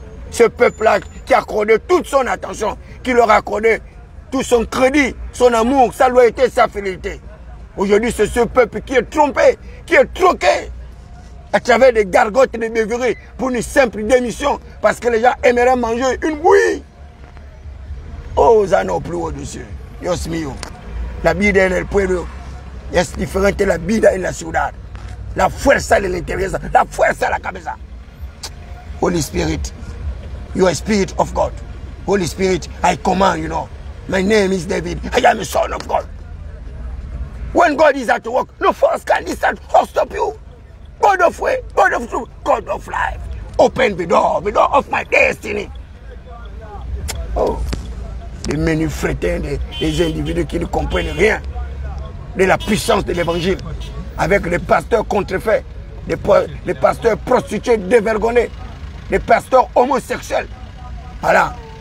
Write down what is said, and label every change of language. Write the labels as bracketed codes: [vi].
[fr] Ce peuple-là qui a accordé toute son attention, qui leur a accordé tout son crédit, son amour, sa loyauté, sa fidélité. Aujourd'hui, c'est ce peuple qui est trompé, qui est troqué à travers des gargotes et des beuveries pour une simple démission parce que les gens aimeraient manger une bouillie. Oh, ça n'a plus au-dessus. [es] Dios mío. La vida en el pueblo es diferente de la vida en la ciudad. La fuerza de l'interior, la fuerza de la cabeza. [en] Holy Spirit, you are Spirit of God. Holy Spirit, I command, you know. My name is David. I am a son of God. When God is at work, no force can distance or stop you. God of way, God of truth, God of life. Open the door of my destiny. [fr] Oh, des menus frétins, des individus qui ne comprennent rien de la puissance de l'évangile. Avec les pasteurs contrefaits, les pasteurs prostitués dévergonnés, les pasteurs homosexuels. Voilà.